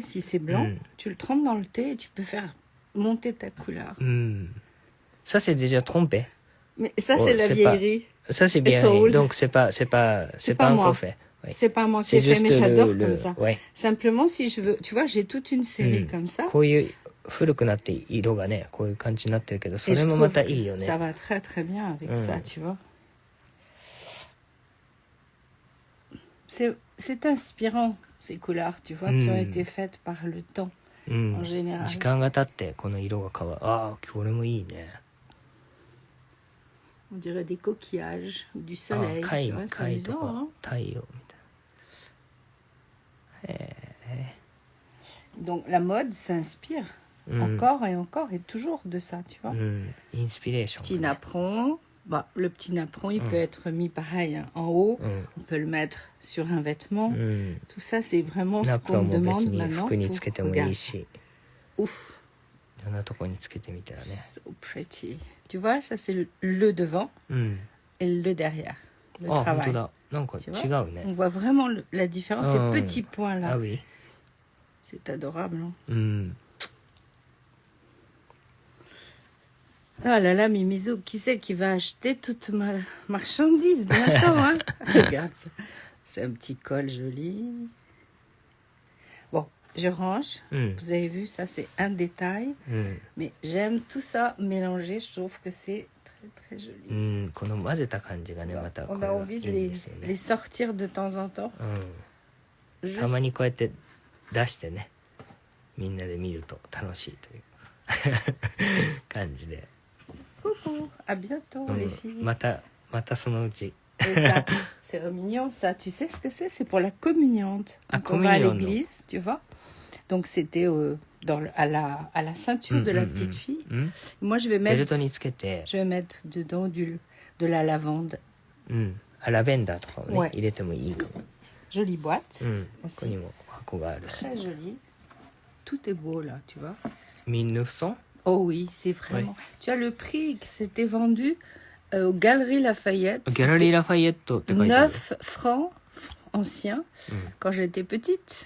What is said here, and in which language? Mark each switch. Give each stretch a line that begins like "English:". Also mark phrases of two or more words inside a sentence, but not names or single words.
French: Si c'est blanc, tu le trempes dans le thé et tu peux faire monter ta couleur. Ça, c'est déjà trompé. Mais ça, c'est la vieillerie. Ça, c'est vieillerie. Donc, c'est pas encore fait. Ouais. C'est pas moi qui ai fait, mais j'adore comme ça. Simplement, si je veux... Tu vois, j'ai toute une série comme ça.
Japanese: こういう古くなって色がね、こういう感じになってるけど、それもまたいいよね。
French: Ça va très très bien avec ça, tu vois. C'est inspirant, ces couleurs, tu vois, qui ont été faites par le temps, en général.
Japanese: 時間が経ってこの色が変わる。ああ、これもいいね。
French: On dirait des coquillages ou du soleil. Tu vois, c'est amusant, hein?
Japanese: 太陽みたいな。
French: Donc la mode s'inspire encore et encore et toujours de ça, tu vois. Inspiration. Petit napperon. Bah, le petit napperon, il peut être mis pareil hein, en haut. On peut le mettre sur un vêtement. Tout ça, c'est vraiment ce qu'on me demande maintenant. Regarde. Ouf.
English: So pretty.
French: Tu vois, ça c'est le devant et le derrière. Le travail. Tu vois, on voit vraiment la différence, ces petits points-là. Ah oui. C'est adorable. Hein. Ah là là, Mimizo, qui c'est qui va acheter toute ma marchandise bientôt hein? Regarde ça. C'est un petit col joli. Bon, je range. Vous avez vu, ça c'est un détail. Mais j'aime tout ça mélangé. Je trouve que c'est très très joli. On a envie de les sortir de temps en temps.
Japanese: たまにこうやって出してね、みんなで見ると楽しいという感じで。
French: Coucou, à bientôt les filles.
Japanese: またそのうち。
French: C'est mignon ça. Tu sais ce que c'est? C'est pour la communiante. Donc on va à l'église, tu vois. Donc c'était à la ceinture de la petite fille. Moi je vais mettre dedans de la lavande.
Japanese: ラベンダーとかをね、入れてもいいかも。
French: Jolie boîte. Aussi. Très jolie. Tout est beau là, tu vois. 1900? Oh oui, c'est vraiment. Tu as le prix qui s'était vendu aux Galeries Lafayette. Galeries Lafayette. 9 francs anciens quand j'étais petite.